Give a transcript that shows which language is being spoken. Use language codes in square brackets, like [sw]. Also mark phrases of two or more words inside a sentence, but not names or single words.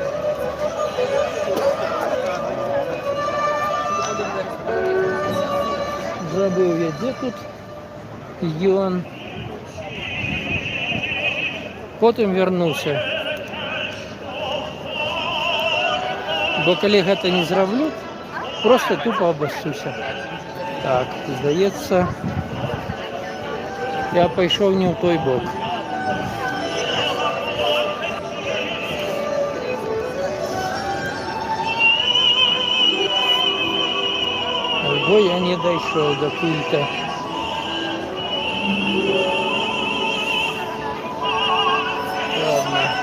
[ru] Забыл я, где тут регион. [uk] Потім вернуся. Бо коли гэта не зроблю, просто тупо обоссуся. Так, здається, я пішов не в той бок. Бо я не дійшов до пульта. [ru] Ладно.